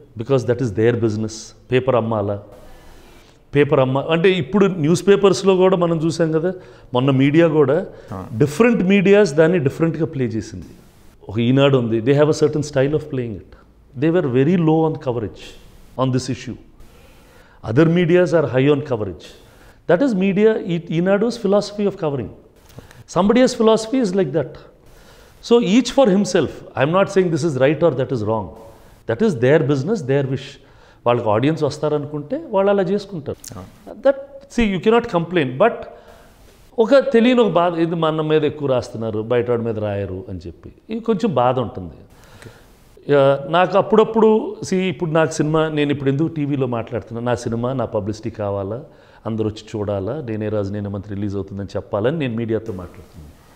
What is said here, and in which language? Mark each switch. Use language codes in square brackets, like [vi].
[en] Because that is their business. [te] Paper అమ్మాలా, అంటే ఇప్పుడు news పేపర్స్లో కూడా మనం చూసాం కదా, మొన్న మీడియా కూడా డిఫరెంట్ మీడియాస్ దాన్ని డిఫరెంట్గా ప్లే చేసింది. ఒక ఈనాడు ఉంది, [en] They have a certain style of playing it. They were very low on coverage on this issue. Other medias are high on coverage. That is media, Eenadu's philosophy of covering. Somebody's philosophy is like that. So each for himself. I'm not saying this is right or that is wrong. That is their business, their wish. [te] వాళ్ళకి audience వస్తారనుకుంటే వాళ్ళు అలా చేసుకుంటారు. [en] That you cannot complain. [te] But ఒక తెలియని ఒక బాధ, ఇది మన మీద ఎక్కువ రాస్తున్నారు, బయట వాడి మీద రాయరు అని చెప్పి ఇది కొంచెం బాధ ఉంటుంది. నాకు అప్పుడప్పుడు ఇప్పుడు నాకు సినిమా, నేను ఇప్పుడు ఎందుకు టీవీలో మాట్లాడుతున్నాను, నా సినిమా నా పబ్లిసిటీ కావాలా, అందరూ వచ్చి చూడాలా, నేనే రాజు నేనే మంత్రి రిలీజ్ అవుతుందని చెప్పాలని నేను మీడియాతో మాట్లాడుతున్నాను.